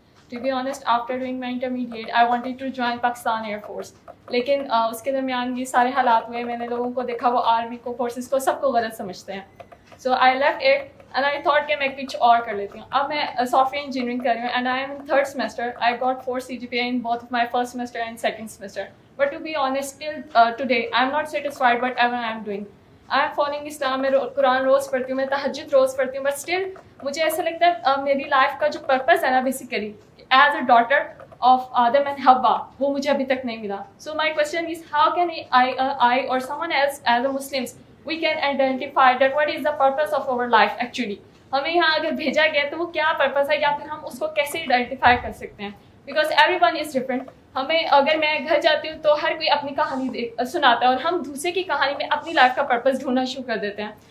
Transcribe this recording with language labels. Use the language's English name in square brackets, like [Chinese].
[English] To be honest, after doing my intermediate, I wanted to join Pakistan Air Force. [Urdu] لیکن اس کے درمیان یہ سارے حالات ہوئے, میں نے لوگوں کو دیکھا وہ آرمی کو, فورسز کو, سب کو غلط سمجھتے ہیں. [English] So I left it and I thought [Urdu] کہ میں کچھ اور کر لیتی ہوں. اب میں سافٹ ویئر انجینئرنگ کر رہی ہوں [English] and I am in 3rd semester. I got 4 CGPA in both of my 1st semester and 2nd semester. But to be honest, till today, I am not satisfied whatever I am doing. I am following Islam, [Urdu] میں قرآن روز پڑھتی ہوں, میں تہجد روز پڑھتی ہوں, [English] but still [Urdu] مجھے ایسا لگتا ہے میری لائف کا جو پرپز ہے نا basically [English] as a daughter of [Urdu] Adam and Hawa, وہ مجھے ابھی تک نہیں ملا. [English] So my question is, how can I or someone else as a Muslims, we can identify that what is the purpose of our life actually. [Urdu] ہمیں یہاں اگر بھیجا گیا تو وہ کیا پرپس ہے, یا پھر ہم اس کو کیسے آئیڈینٹیفائی کر سکتے ہیں, [English] Because every one is different. [Urdu] ہمیں اگر میں گھر جاتی ہوں تو ہر کوئی اپنی کہانی سناتا ہے, اور ہم دوسرے کی کہانی میں اپنی لائف کا پرپس ڈھونڈنا شروع کر دیتے ہیں.